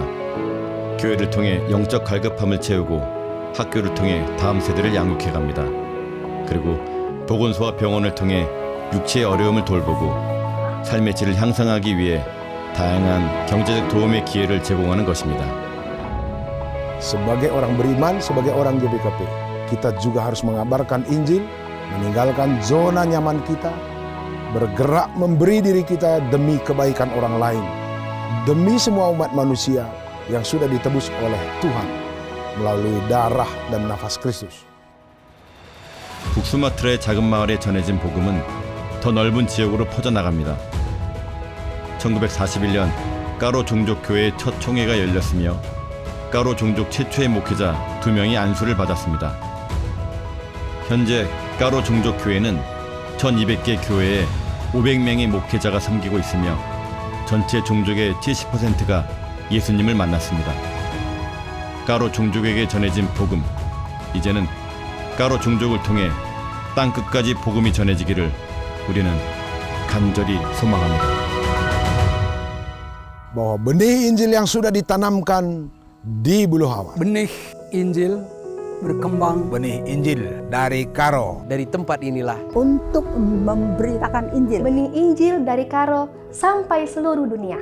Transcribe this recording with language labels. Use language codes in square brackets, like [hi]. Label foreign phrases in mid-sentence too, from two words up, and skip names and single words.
[ko] 교회를 통해 영적 갈급함을 채우고 학교를 통해 다음 세대를 양육해갑니다. 그리고 보건소와 병원을 통해 육체의 어려움을 돌보고 삶의 질을 향상하기 위해 다양한 경제적 도움의 기회를 제공하는 것입니다. [id] Sebagai orang beriman, sebagai orang GBKP, kita juga harus mengabarkan Injil, meninggalkan zona nyaman kita, bergerak memberi diri kita demi kebaikan orang lain, demi semua umat manusia yang sudah ditebus oleh Tuhan melalui darah dan nafas Kristus. [ko] 북수마트라의 작은 마을에 전해진 복음은 더 넓은 지역으로 퍼져나갑니다. 1941년 까로 종족교회의 첫 총회가 열렸으며 까로 종족 최초의 목회자 2명이 안수를 받았습니다. 현재 까로 종족교회는 1200개 교회에 500명의 목회자가 섬기고 있으며 전체 종족의 70%가 예수님을 만났습니다. 까로 종족에게 전해진 복음, 이제는 까로 종족을 통해 땅 끝까지 복음이 전해지기를 우리는 간절히 소망합니다. [id] Bahwa benih Injil yang sudah ditanamkan di Bulu Hawa. Benih Injil berkembang. Benih Injil dari Karo. Dari tempat inilah untuk memberitakan Injil. Benih Injil dari Karo sampai seluruh dunia.